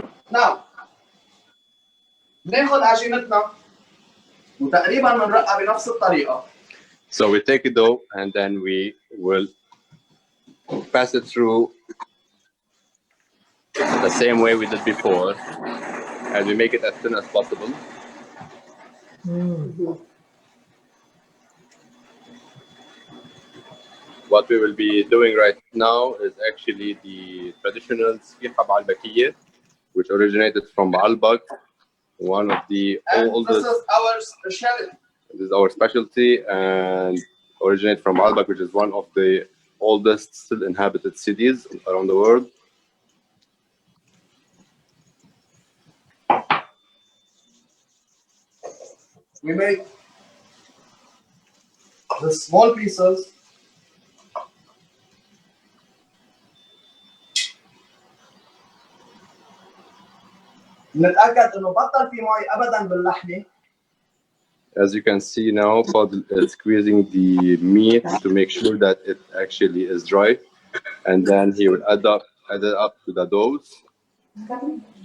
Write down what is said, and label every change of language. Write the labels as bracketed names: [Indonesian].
[Arabic] Now ناخذ عجينتنا وتقريبا بنرقها بنفس الطريقة. [English] So we take a dough and then we will pass it through the same way we did before, and we make it as thin as possible. What we will be doing right now is actually the traditional Sfiha Baalbakiye, which originated from Baalbak, one of the And oldest. this is our specialty. This is our specialty and originate from Baalbak, which is one of the oldest still inhabited cities around the world. We make the small pieces. [Arabic] نتأكد إنه بطل في مي أبداً باللحمة. [English] As you can see now, Fadel is squeezing the meat to make sure that it actually is dry, and then he will add it up to the doughs.